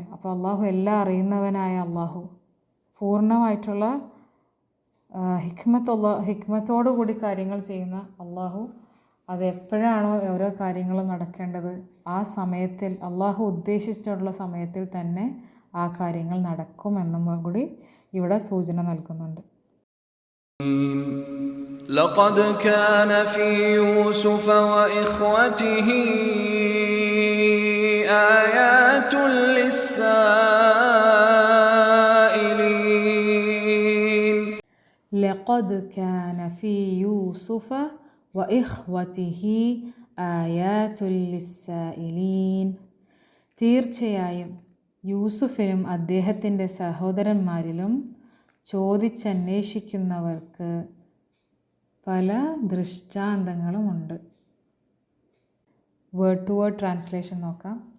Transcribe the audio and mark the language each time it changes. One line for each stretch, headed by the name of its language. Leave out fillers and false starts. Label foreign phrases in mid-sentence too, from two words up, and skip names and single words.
Malayalam: അപ്പോൾ അള്ളാഹു എല്ലാം അറിയുന്നവനായ അള്ളാഹു, പൂർണ്ണമായിട്ടുള്ള ഹിക്മത്തോടു കൂടി കാര്യങ്ങൾ ചെയ്യുന്ന അള്ളാഹു, അതെപ്പോഴാണോ ഓരോ കാര്യങ്ങളും നടക്കേണ്ടത് ആ സമയത്തിൽ, അള്ളാഹു ഉദ്ദേശിച്ചിട്ടുള്ള സമയത്തിൽ തന്നെ ആ കാര്യങ്ങൾ നടക്കുമെന്നും കൂടി ഇവിടെ സൂചന നൽകുന്നുണ്ട്.
Arabic: لقد كان في يوسف وإخوته آيات للسائلين. لقد كان في يوسف وإخوته آيات للسائلين.
Malayalam: തീർച്ചയായും യൂസുഫിനും അദ്ദേഹത്തിൻ്റെ സഹോദരന്മാരിലും ചോദിച്ചന്വേഷിക്കുന്നവർക്ക് പല ദൃഷ്ടാന്തങ്ങളുമുണ്ട്.
English: word to word translation നോക്കാം.